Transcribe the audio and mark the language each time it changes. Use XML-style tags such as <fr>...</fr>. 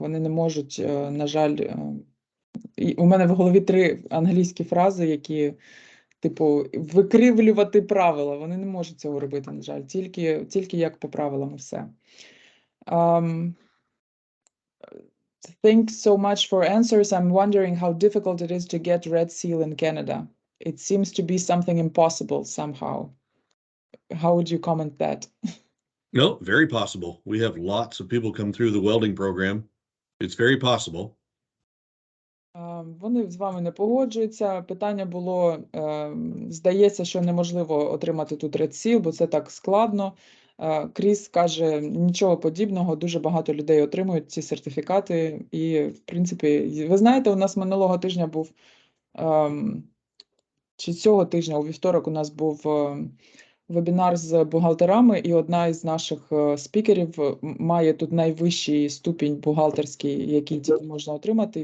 <uk>Вони не можуть, на жаль, у мене в голові 3 англійські фрази, які, типу, викривлювати правила. Вони не можуть цього робити, на жаль, тільки як по правилам і все.</uk> <en>Thanks so much for answers. I'm wondering how difficult it is to get Red Seal in Canada. It seems to be something impossible somehow. How would you comment that? No, very possible. We have lots of people come through the welding program. It's very possible.</en> <uk>Вони з вами не погоджуються. Питання було, здається, що неможливо отримати тут Red Seal, бо це так складно. Кріс каже, нічого подібного, дуже багато людей отримують ці сертифікати. І, в принципі, ви знаєте, у нас минулого тижня був, чи цього тижня, у вівторок у нас був вебінар з бухгалтерами, і одна із наших спікерів має тут найвищий ступінь бухгалтерський, який тільки можна отримати.</uk>